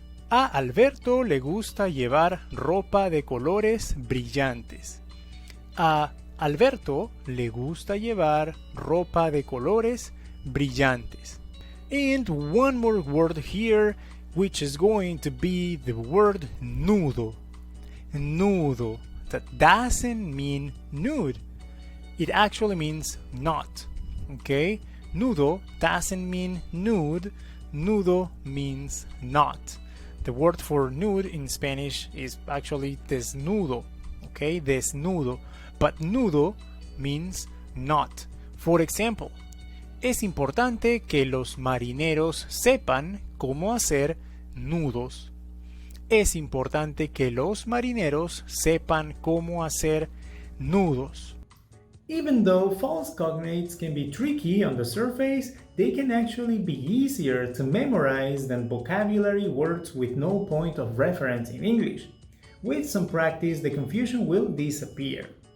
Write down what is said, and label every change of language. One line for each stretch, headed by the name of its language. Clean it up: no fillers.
Spanish: A Alberto le gusta llevar ropa de colores brillantes. A Alberto le gusta llevar ropa de colores brillantes.
English: And one more word here, which is going to be the word nudo. Nudo. That doesn't mean nude. It actually means knot. Okay? Nudo doesn't mean nude. Nudo means knot. The word for nude in Spanish is actually desnudo. Okay? Desnudo. But nudo means knot. For example,
Spanish: es importante que los marineros sepan cómo hacer nudos. Es importante que los marineros sepan cómo hacer nudos.
English: Even though false cognates can be tricky on the surface, they can actually be easier to memorize than vocabulary words with no point of reference in English. With some practice, the confusion will disappear.